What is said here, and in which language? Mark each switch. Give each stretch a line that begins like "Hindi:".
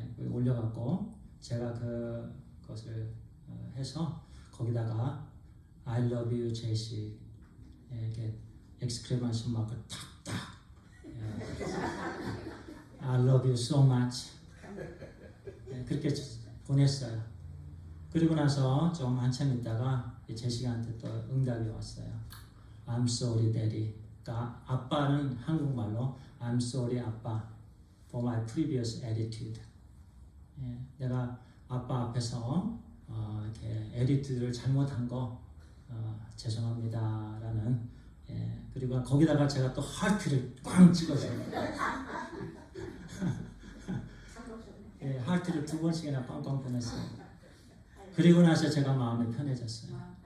Korean: 올려갖고 제가 그것을 해서 거기다가
English: I love you
Korean: 제식 이렇게 엑스크레이션 마크 탁탁
English: I love you so much
Korean: 그렇게 보냈어요. 그리고 나서 좀 한참 있다가 제식한테 또 응답이 왔어요.
English: I'm sorry, daddy.
Korean: 그러니까 아빠는 한국말로
English: I'm sorry, 아빠, for my previous attitude.
Korean: 내가 아빠 앞에서 이렇게 에디튜드를 잘못한 거 죄송합니다라는. 그리고 거기다가 제가 또 하트를 꽝 찍어줘요. 하트를 2번씩이나 꽝꽝 보냈어요. 그리고 나서 제가 마음이 편해졌어요.